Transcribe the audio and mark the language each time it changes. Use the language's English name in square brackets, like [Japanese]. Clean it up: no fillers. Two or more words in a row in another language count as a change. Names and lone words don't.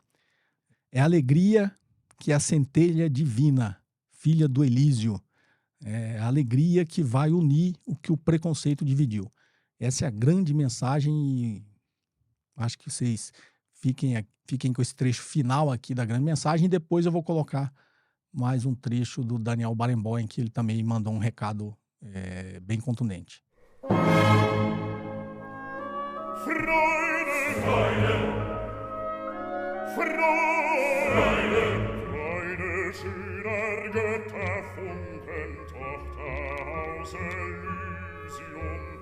[Portuguese] É a alegria que é a centelha divina, filha do Elísio, É a alegria que vai unir o que o preconceito dividiu. Essa é a grande mensagem e acho que vocês fiquem com esse trecho final aqui da grande mensagem e depois eu vou colocar mais um trecho do Daniel Barenboim, que ele também mandou um recado bem contundente. [German] Freude, Freude, Freude, Freude schöner Götterfunken, Tochter aus Elysium.